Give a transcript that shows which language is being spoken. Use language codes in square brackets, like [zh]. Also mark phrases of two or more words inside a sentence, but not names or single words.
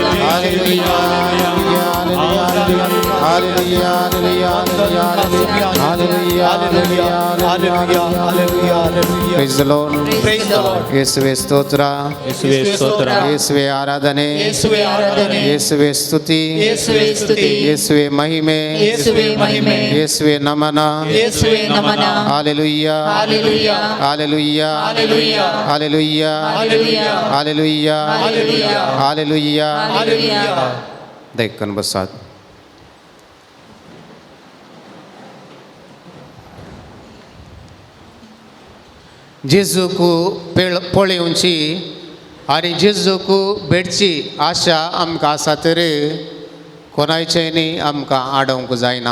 [en] Hallelujah. Hallelujah. Hallelujah. Hallelujah. Hallelujah. Hallelujah. Praise the Lord. Praise the Lord. [kn] ಯೇಸುವೆ ಸ್ತೋತ್ರ, ಯೇಸುವೆ ಸ್ತೋತ್ರ, ಯೇಸುವೆ ಆರಾಧನೆ, ಯೇಸುವೆ ಆರಾಧನೆ, ಯೇಸುವೆ ಸ್ತುತಿ, ಯೇಸುವೆ ಸ್ತುತಿ, ಯೇಸುವೆ ಮಹಿಮೆ, ಯೇಸುವೆ ಮಹಿಮೆ, ಯೇಸುವೆ ನಮನ. ಯೇಸುವೆ ನಮನ. [en] Hallelujah. Hallelujah. Hallelujah. Hallelujah. Hallelujah. Hallelujah. Hallelujah. Hallelujah. Hallelujah. Hallelujah. [kok] देखकर बसात. जेजूकू पळेवची आणि जेजूकू भेटची आशा आमकां आसा तर कोणायचेंय आमकां आडोवंक जायना.